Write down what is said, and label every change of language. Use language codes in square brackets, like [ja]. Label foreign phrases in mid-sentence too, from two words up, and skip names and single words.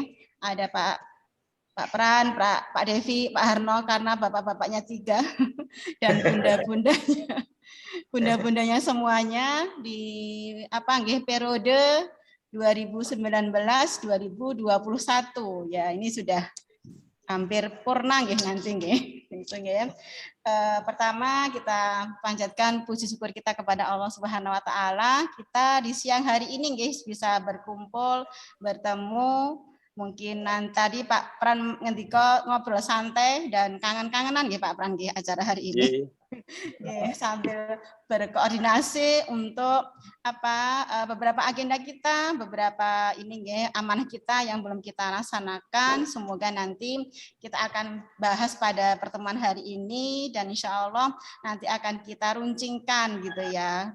[id] Ada Pak Pran, Pak Devi, Pak Harno karena bapak-bapaknya 3 dan bunda-bundanya semuanya di apa nggih periode 2019-2021 ya ini sudah hampir purna nggih nanti nggih. Gitu nggih. Pertama kita panjatkan puji syukur kita kepada Allah [ar] Subhanahu wa taala. [id] Kita di siang hari ini nggih bisa berkumpul, bertemu. Mungkin tadi Pak Pran ngendika ngobrol santai dan kangen-kangenan nggih Pak Pran nggih acara hari ini. Sambil berkoordinasi untuk beberapa agenda kita, beberapa ini nggih amanah kita yang belum kita laksanakan. Semoga nanti kita akan bahas pada pertemuan hari ini dan [ar] insya Allah [id] nanti akan kita runcingkan gitu ya.